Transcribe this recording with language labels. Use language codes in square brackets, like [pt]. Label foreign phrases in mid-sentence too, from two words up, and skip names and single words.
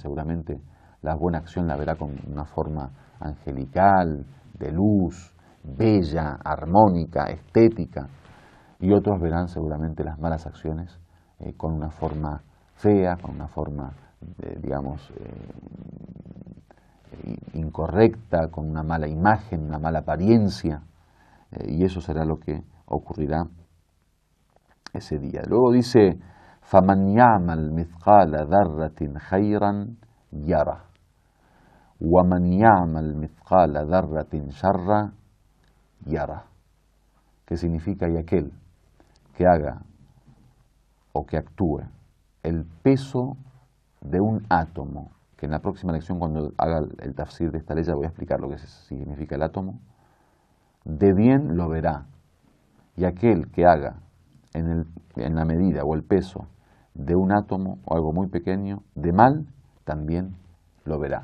[es] Seguramente la buena acción la verá con una forma angelical, de luz, bella, armónica, estética, y otros verán seguramente las malas acciones con una forma fea, con una forma, digamos, incorrecta, con una mala imagen, una mala apariencia, y eso será lo que ocurrirá ese día. Luego dice, [ar] فَمَنْ يَعْمَلْ مِثْقَالَ ذَرَّةٍ خَيْرًا يَرَهُ وَمَنْ يَعْمَلْ مِثْقَالَ ذَرَّةٍ شَرًّا يَرَهُ. [es] ¿Qué significa? Y aquel que haga o que actúe el peso de un átomo, que en la próxima lección, cuando haga el tafsir de esta ley, ya voy a explicar lo que significa el átomo, de bien lo verá, y aquel que haga en la medida o el peso de un átomo o algo muy pequeño, de mal, también lo verá.